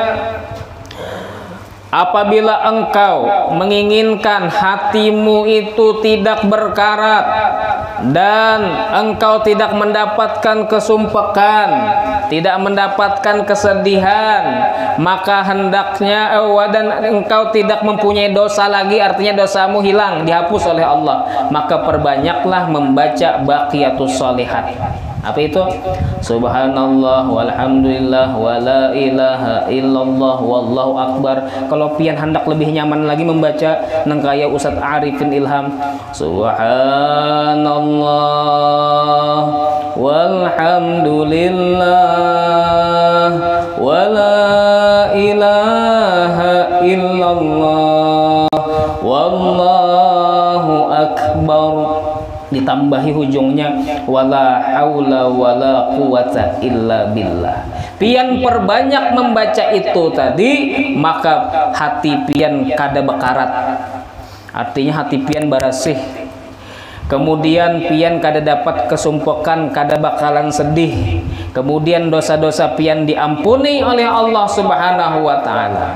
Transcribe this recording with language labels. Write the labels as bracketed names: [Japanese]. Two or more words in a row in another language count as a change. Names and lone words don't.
[Indonesian] apabila engkau menginginkan hatimu itu tidak berkarat dan engkau tidak mendapatkan kesumpekan, tidak mendapatkan kesedihan, maka hendaknya dan engkau tidak mempunyai dosa lagi, artinya dosamu hilang, dihapus oleh Allah, maka perbanyaklah membaca [Arabic] الباقيات الصالحات. [Indonesian] Apa itu? [Arabic] سبحان الله والحمد لله ولا إله إلا الله والله أكبر. [Banjar] Kalau pian hendak lebih nyaman lagi membaca nangkaya Ustaz Arifin Ilham, [Arabic] سبحان الله والحمد لله ولا إله إلا الله والله أكبر, [Banjar] ditambahi ujungnya [Arabic] ولا حول ولا قوة إلا بالله. [Banjar] Pian perbanyak membaca itu tadi, maka hati pian kada bekarat, artinya hati pian barasih. Kemudian pian kada dapat kesumpukan, kada bakalan sedih. Kemudian dosa-dosa pian diampuni oleh Allah Subhanahu wa taala.